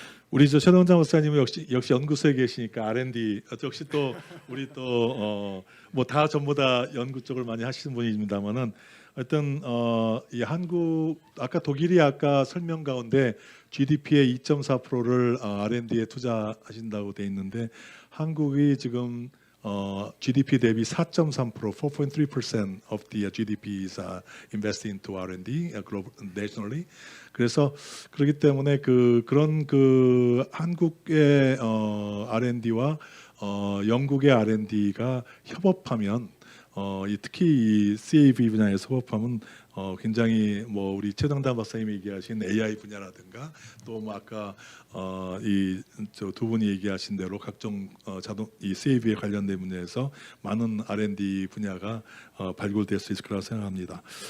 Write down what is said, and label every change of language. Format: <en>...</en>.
<ko>우리 저 최동장 박사님은 역시 연구소에 계시니까 R&D 역시 또 우리 또 뭐 다 전부 다 연구 쪽을 많이 하시는 분입니다만은 하여튼 이 한국 아까 독일이 아까 설명 가운데 GDP의 2.4%를 R&D에 투자하신다고 돼 있는데 한국이 지금</ko> <en>GDP</en> <ko>대비</ko> <en>4.3%, 4.3% of the GDP is invested into R&D global, nationally.</en> <ko>그래서 그렇기 때문에 그런 한국의 R&D와 영국의 R&D가 협업하면 특히 이 CAV 분야에서 협업하면 굉장히 뭐 우리 최정단 박사님이 얘기하신 AI 분야라든가 또 뭐 아까 이 두 분이 얘기하신 대로 각종 이 CAV에 관련된 분야에서 많은 R&D 분야가 발굴될 수 있을 거라고 생각합니다.</ko>